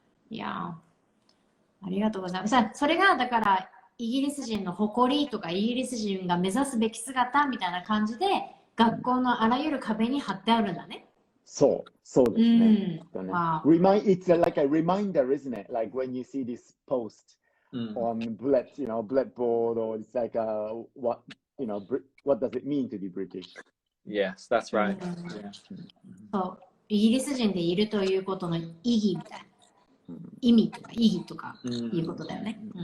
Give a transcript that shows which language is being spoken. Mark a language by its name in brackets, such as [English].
[Japanese] いや、ありがとうございます。それがだからイギリス人の誇りとかイギリス人が目指すべき姿みたいな感じで学校のあらゆる壁に貼ってあるんだね。そうですね。 [English] It's like a reminder, isn't it? Like when you see this post on blackboard, or it's like what does it mean to be British? Yes, that's right. [Japanese] そう、イギリス人でいるということの意義みたいな。意味とか意義とかいうことだよね。